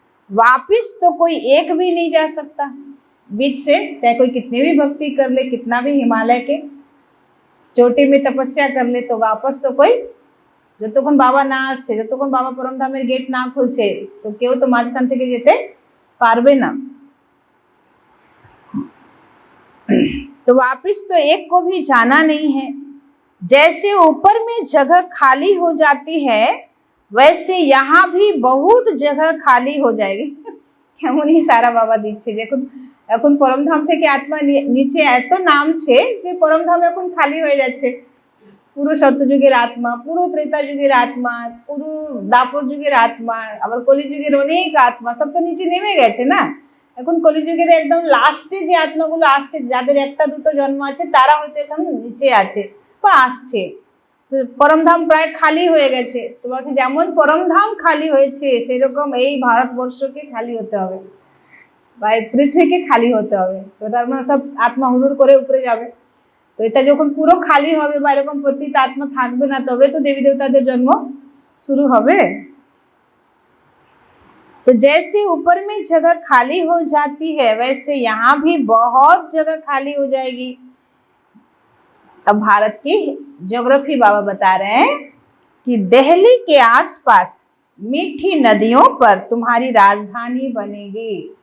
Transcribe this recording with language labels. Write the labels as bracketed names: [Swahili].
[Hindi] वापिस तो कोई एक भी नहीं जा सकता बीच से, चाहे कोई कितनी भी भक्ति कर ले, कितना भी हिमालय के चोटी में तपस्या कर ले, तो वापस तो कोई [Bangla] যতক্ষণ বাবা না আসছে, যতক্ষণ বাবা পরমধামের গেট না খুলছে, তো কেউ তো মাঝখান থেকে যেতে পারবে না। [Hindi] तो वापिस तो एक को भी जाना नहीं है। जैसे ऊपर में जगह खाली हो जाती है वैसे यहाँ भी बहुत जगह खाली हो जाएगी। [Bangla] কেমনই সারা বাবা দিচ্ছে, দেখুন এখন পরমধাম থেকে আত্মা নিচে এত নামছে যে পরমধাম এখন খালি হয়ে যাচ্ছে। পুরো সত্যযুগের আত্মা, পুরো ত্রেতা যুগের আত্মা, পুরো দাপর যুগের আত্মা, আবার কলিযুগের অনেক আত্মা সব তো নিচে নেমে গেছে না। এখন কলিযুগের একদম লাস্টে যে আত্মাগুলো আসছে, যাদের একটা দুটো জন্ম আছে, তারা হয়তো এখন নিচে আছে বা আসছে। পরমধাম প্রায় খালি হয়ে গেছে। তো বলছে যেমন পরমধাম খালি হয়েছে সেরকম এই ভারতবর্ষকে খালি হতে হবে বা এই পৃথিবীকে খালি হতে হবে। তো তার মানে সব আত্মা হুড়ুড় করে উপরে যাবে। তো এটা যখন পুরো খালি হবে বা এরকম পতিত আত্মা থাকবে না, তবে তো দেবী দেवताদের জন্ম शुरू হবে। [Hindi] तो जैसे ऊपर में जगह खाली हो जाती है वैसे यहाँ भी बहुत जगह खाली हो जाएगी। अब भारत की ज्योग्राफी बाबा बता रहे हैं कि दिल्ली के आसपास मीठी नदियों पर तुम्हारी राजधानी बनेगी।